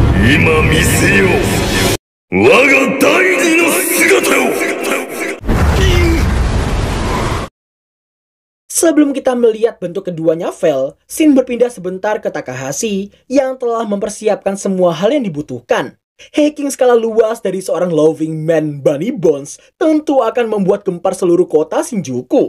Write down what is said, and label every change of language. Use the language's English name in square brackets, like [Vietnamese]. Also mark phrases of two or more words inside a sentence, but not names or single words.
[Japanese] 今見せよう。我が第二の姿を。 [Indonesian] Sebelum kita melihat bentuk keduanya Vel, Shin berpindah sebentar ke Takahashi yang telah mempersiapkan semua hal yang dibutuhkan. Hacking skala luas dari seorang [English] loving man [Indonesian] Bunny Bones tentu akan membuat gempar seluruh kota Shinjuku.